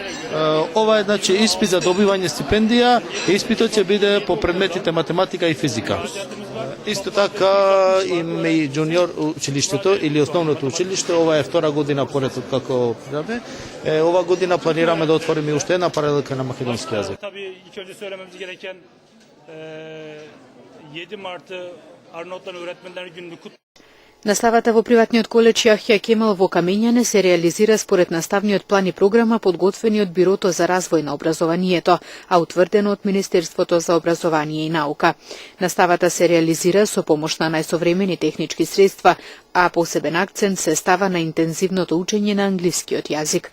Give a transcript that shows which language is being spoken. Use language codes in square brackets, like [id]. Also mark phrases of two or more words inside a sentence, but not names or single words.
[mk] Ова е, значи, испит за добивање стипендија, и испитот ќе биде по предметите математика и физика. Исто така има и джуниор училиштето или основното училиште, ова е втора година поред од како праве. Ова година планираме да отвориме уште една паралелка на македонски јазик. [tr] Tabii ilk önce söylememiz gereken 7 Mart'ı Arnavutlar Öğretmenler Günü'nü kutluyoruz. [mk] Наставата во приватниот коледж Јахја Кемал во Камењане се реализира според наставниот план и програма подготвени од Бирото за развој на образованието, а утврдено од Министерството за образование и наука. Наставата се реализира со помош на најсовремени технички средства, а посебен акцент се става на интензивното учење на англискиот јазик.